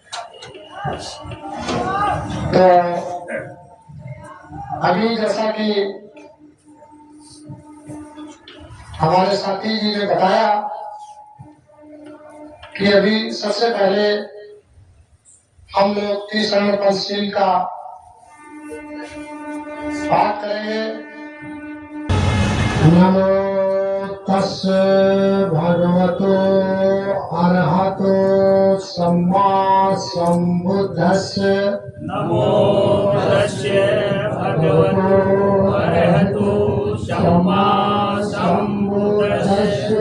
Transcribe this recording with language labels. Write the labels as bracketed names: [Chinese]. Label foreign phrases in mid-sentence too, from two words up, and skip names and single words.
[Hindi] तो अभी जैसा कि हमारे साथी जी ने बताया कि अभी सबसे पहले हम लोग तीसरा पंचशील का पाठ करेंगे। [Pali] नमो तस्से भगवतो अरहतो सम्मा सम्बुद्धस्से। नमो तस्से भगवतो अरहतो सम्मा सम्बुद्धस्से।